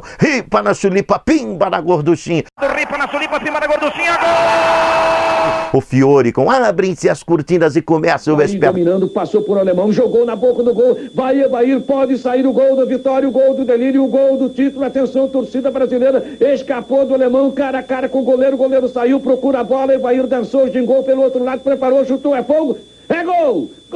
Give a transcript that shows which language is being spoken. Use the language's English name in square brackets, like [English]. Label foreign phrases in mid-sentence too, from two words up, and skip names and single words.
[Portuguese] Ripa na chulipa, pimba na gorduchinha. Ripa na chulipa, pimba na gorduchinha, gol! O Fiore com abrem-se as cortinas e começa o espetáculo. Dominando, passou por alemão, jogou na boca do gol. Bahia, pode sair o gol da vitória, o gol do delírio, o gol do título. Atenção, torcida brasileira, escapou do alemão, cara a cara com o goleiro saiu, procura a bola, Evair dançou, gingou pelo outro lado, preparou, chutou, é fogo, é gol!